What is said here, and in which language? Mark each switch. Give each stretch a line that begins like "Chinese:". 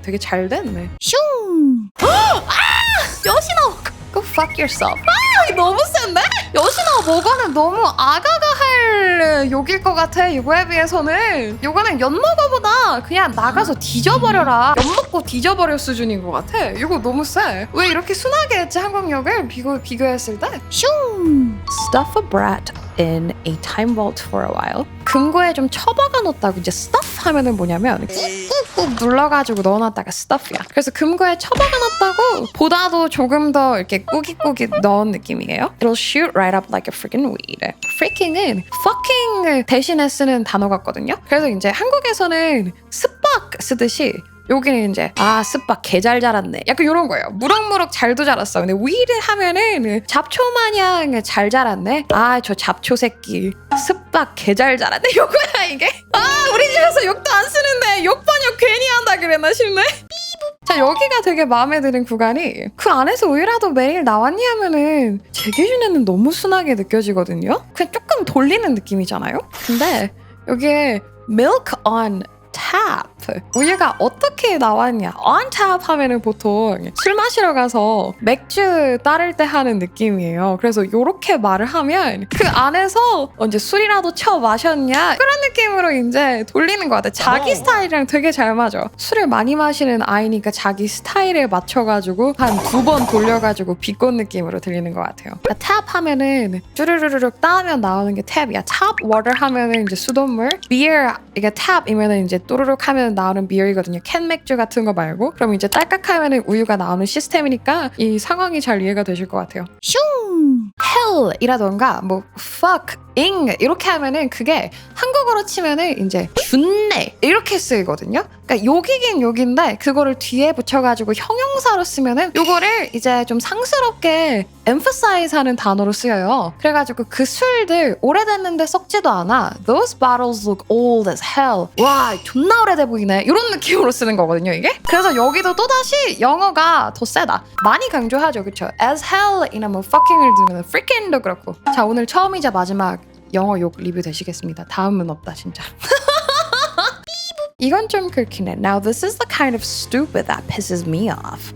Korean: 되게 잘 됐네. 슝! 여신아!
English: Go fuck yourself.
Korean: 너무 센데? 여신아, 뭐가는 너무 아가가 할 욕일 것 같아. 이거에 비해서는 요거는 엿먹어보다 그냥 나가서 뒤져버려라, 엿먹고 뒤져버려 수준인 것 같아. 이거 너무 세. 왜 이렇게 순하게 했지 한국역을 비교했을 때? 슝!
English: Stuff a brat in a time vault for a while.
Korean: 금고에 좀 처박아 놓았다고. 이제 stuff 하면은 뭐냐면 꾹꾹꾹 눌러가지고 넣어놨다가 stuff야. 그래서 금고에 처박아 놨다고 보다도 조금 더 이렇게 꾸깃꾸깃 넣은 느낌이에요.
English: It'll shoot right up like a freaking weed.
Korean: freaking은 fucking 대신에 쓰는 단어 같거든요. 그래서 이제 한국에서는 스빡 쓰듯이 여기는 이제 스빡 개 잘 자랐네 약간 이런 거예요. 무럭무럭 잘도 자랐어. 근데 위드 하면은 잡초 마냥 잘 자랐네. 저 잡초 새끼 스빡 개 잘 자랐네 요거야 이게. 우리 집에서 욕도 안 쓰는데 욕 번역 괜히 한다 그랬나 싶네. 자, 여기가 되게 마음에 드는 구간이 그 안에서 의라도 매일 나왔니 하면은 제 기준에는 너무 순하게 느껴지거든요. 그냥 조금 돌리는 느낌이잖아요. 근데 여기에
English: milk on tap.
Korean: 우유가 어떻게 나왔냐? on tap 하면은 보통 술 마시러 가서 맥주 따를 때 하는 느낌이에요. 그래서 이렇게 말을 하면 그 안에서 언제 술이라도 쳐 마셨냐? 그런 느낌으로 이제 돌리는 것 같아. 자기 스타일이랑 되게 잘 맞아. 술을 많이 마시는 아이니까 자기 스타일에 맞춰가지고 한 2번 돌려가지고 비꼰 느낌으로 들리는 것 같아요. 탭 하면은 쭈르르륵 따면 나오는 게 탭이야. tap water 하면은 이제 수돗물, beer 이게 탭이면은 이제 또르륵 하면 나오는 비율이거든요. 캔 맥주 같은 거 말고. 그럼 이제 딸깍하면은 우유가 나오는 시스템이니까 이 상황이 잘 이해가 되실 것 같아요. 슝! hell이라던가 뭐 fuck, ing 이렇게 하면은 그게 한국어로 치면은 이제 준내 이렇게 쓰이거든요. 그러니까 욕이긴 욕인데 그거를 뒤에 붙여가지고 형용사로 쓰면은 요거를 이제 좀 상스럽게 emphasize 하는 단어로 쓰여요. 그래가지고 그 술들 오래됐는데 썩지도 않아.
English: Those bottles look old as hell.
Korean: 와 존나 오래돼 보이네. 이런 느낌으로 쓰는 거거든요 이게. 그래서 여기도 또다시 영어가 더 세다. 많이 강조하죠. 그쵸? as hell이나 뭐 fucking을 들으면 freaking도 그렇고. 자 오늘 처음이자 마지막 영어 욕 리뷰 되시겠습니다. 다음은 없다 진짜. 이건 좀 긁히네.
English: Now this is the kind of stupid that pisses me off.